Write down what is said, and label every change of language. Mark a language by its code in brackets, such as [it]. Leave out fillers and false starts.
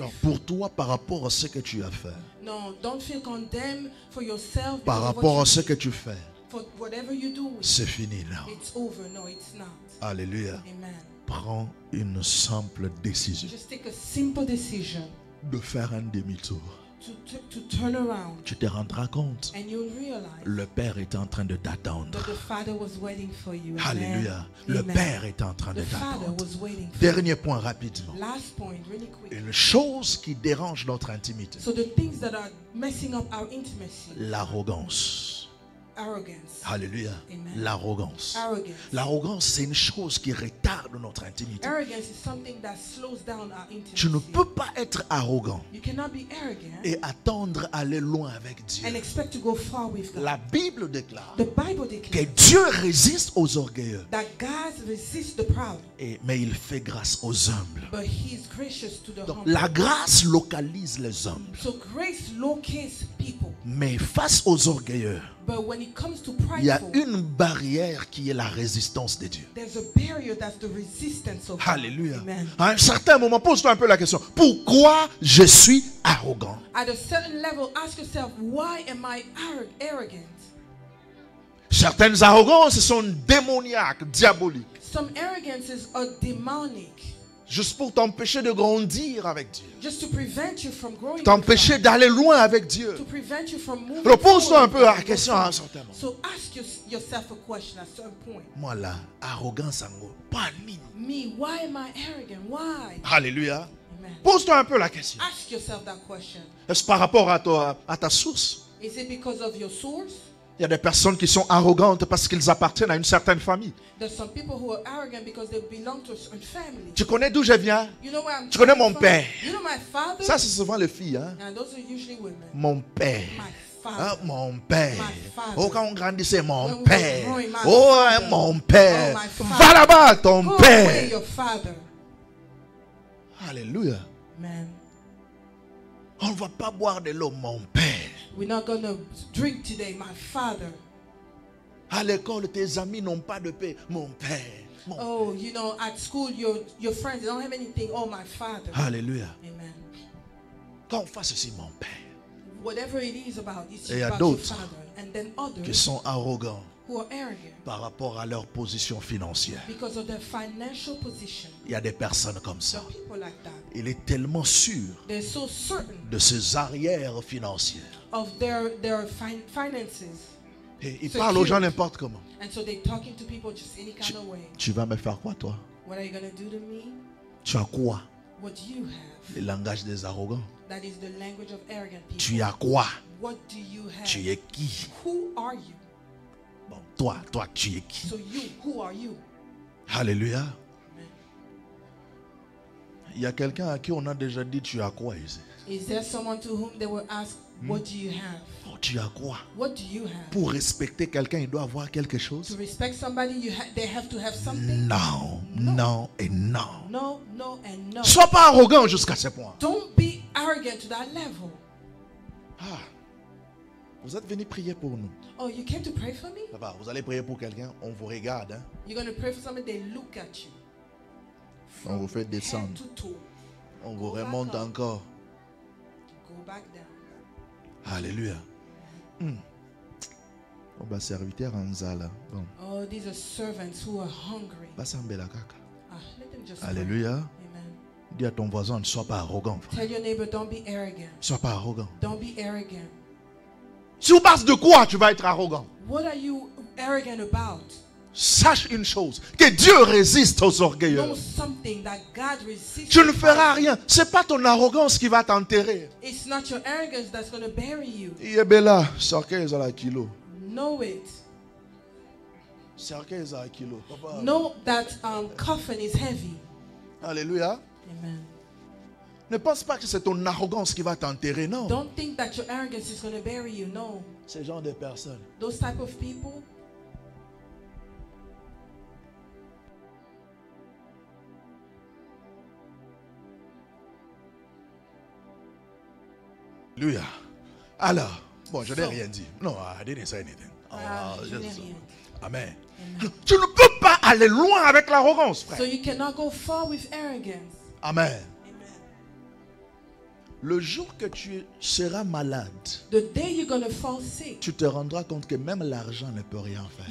[fr] Non, pour toi, par rapport à ce que tu as fait. [en] No, don't feel condemned for yourself. [fr] Par rapport à ce que tu fais. [en] For whatever you do. [fr] C'est fini là. [en] It's over. No, it's not. Alléluia. Amen. [fr] Prends une simple décision. [en] Just take a simple decision. [fr] De faire un demi-tour. [en] To turn around. [fr] Tu te rendras compte. [en] And you'll realize. [fr] Le Père est en train de t'attendre. [en] That the Father was waiting for you. Alléluia. [fr] Le Père est en train de t'attendre. Dernier point rapidement. [en] Last point, really quick. [fr] Une chose qui dérange notre intimité. [en] So the things that are messing up our intimacy. [fr] L'arrogance. [en] Arrogance. [fr] Alléluia. L'arrogance. L'arrogance, c'est une chose qui retarde notre intimité. [en] Arrogance is something that slows down our intimacy. [fr] Tu ne peux pas être arrogant [en] You cannot be arrogant [fr] et attendre aller loin avec Dieu. [en] and expect to go far with God. [fr] La Bible déclare [en] The Bible [fr] que [en] declares [fr] Dieu résiste aux orgueilleux, [en] that God resists the proud, [fr] mais il fait grâce aux humbles. [en] but He is gracious to the [fr] Donc, [en] humble. [fr] la grâce localise les humbles, [en] So grace locates people, [fr] mais face aux orgueilleux, [en] but when it comes to [fr] il y a [en] prideful, [fr] une barrière qui est la résistance de Dieu. [en] there's a barrier that's the resistance of God. Alléluia. Amen. [fr] À un certain moment, pose-toi un peu la question. Pourquoi je suis arrogant? [en] At a certain level, ask yourself, why am I arrogant? [fr] Certaines arrogances sont démoniaques, diaboliques. [en] Some arrogances are demonic, [fr] Juste pour t'empêcher de grandir avec Dieu. [en] just to prevent you from growing. [fr] T'empêcher d'aller loin avec Dieu. [en] To prevent you from moving. [fr] Alors pose-toi un [en] forward [fr] peu la [en] with [fr] question [en] God. [fr] à un certain moment. [en] So ask yourself a question at a certain point. [fr] Moi là, arrogance en gros, pas ni. [en] Me, why am I arrogant? Why? Alléluia. [fr] Pose-toi un peu la question. [en] Ask yourself that question. [fr] Est-ce par rapport à ta source? [en] Is it because of your source? [fr] Il y a des personnes qui sont arrogantes parce qu'ils appartiennent à une certaine famille. [en] There's some people who are arrogant because they belong to a family. [fr] Tu connais d'où je viens? [en] You know where I'm [fr] Tu connais mon père? [en] You know my father? [fr] Ça, c'est souvent les filles. Hein? [en] And those are usually women. [fr] Mon père. [en] My father. [fr] Hein, mon père. [en] My father. [fr] Oh, quand on grandissait, mon [en] When we [fr] père. [en] were growing, my Oh, father. [fr] mon père. [en] Oh, my father. [fr] Va là-bas, ton [en] Go [fr] père. [en] away, your father. Alléluia. Man. [fr] On ne va pas boire de l'eau, mon père. [en] We're not going to drink today, my father. [fr] À l'école, tes amis n'ont pas de paix, mon père. [en] Oh, you know, at school, your friends, they don't have anything. Oh, my father. Alléluia. Amen. [fr] Quand on fait ceci, mon père. [en] Whatever it is about, it's [fr] Et il y a [en] about your [fr] d'autres [en] father. And then others [fr] qui sont arrogants [en] who are arrogant [fr] par rapport à leur position financière. [en] because of their financial position. [fr] Il y a des personnes comme [en] There are people like that. [fr] Il est tellement sûr [en] They're so certain [fr] de ses arrières financières. [en] of their finances. [fr] Et il parle aux gens n'importe comment. [en] And so they're talking to people just any kind of way. [fr] Tu vas me faire quoi, toi? [en] What are you going to do to me? [fr] Tu as quoi? [en] What do you have? [fr] Le langage des arrogants. [en] That is the language of arrogant people. [fr] Tu as quoi? [en] What do you have? [fr] Tu es qui? [en] Who are you? [fr] Bon, toi, tu es qui? [en] So you, who are you? Alléluia. Amen. [fr] Il y a quelqu'un à qui on a déjà dit tu as quoi ici? [en] Is there someone to whom they will ask, what do you have? [fr] Oh, tu as quoi? [en] What do you have? [fr] Pour respecter quelqu'un, il doit avoir quelque chose? [en] To respect somebody, they have to have something? [fr] Non, non et non. [en] No, no, and no. [fr] Sois pas arrogant jusqu'à ce point. [en] Don't be arrogant to that level. [fr] Ah, vous êtes venu prier pour nous. [en] Oh, you came to pray for me? [fr] Papa, vous allez prier pour quelqu'un, on vous regarde. Hein? [en] You're going to pray for somebody, they look at you. [fr] On vous fait [en] Head [fr] descendre. [en] to toe. [fr] On vous [en] Go back [fr] remonte [en] up. [fr] encore. [en] Go back down. Alléluia. On va serviteur en zala. Bon, Oh, these are servants who are hungry. [ln] basambela kaka. [en] Let them just pray. Alléluia. Amen. [fr] Dis à ton voisin, ne sois pas arrogant. Frère. [en] Tell your neighbor, don't be arrogant. [fr] Ne sois pas arrogant. [en] Don't be arrogant. [fr] Sur base de quoi tu vas être arrogant? [en] What are you arrogant about? [fr] Sache une chose, que Dieu résiste aux orgueilleux. [en] Know something that God resists. [fr] Tu ne feras rien. Ce n'est pas ton arrogance qui va t'enterrer. [en] It's not your arrogance that's going to bury you. Yebela, sarkez à la kilo. Know it. Sarkez à la kilo. Papa. Know that coffin is heavy. Alléluia. Amen. [fr] Ne pense pas que c'est ton arrogance qui va t'enterrer, non. [en] Don't think that your arrogance is going to bury you. No. [fr] Ce genre de personnes. [en] Those type of people. Alléluia. [fr] Alors, bon, je n'ai rien dit. [en] Non, I didn't say anything. [fr] Je n'ai [en] Just- [fr] rien. Amen. Amen. Tu ne peux pas aller loin avec l'arrogance, frère. [en] So you cannot go far with arrogance. Amen. Amen. [fr] Le jour que tu seras malade, [en] The day you're going to fall sick, [fr] tu te rendras compte que même l'argent ne peut rien faire.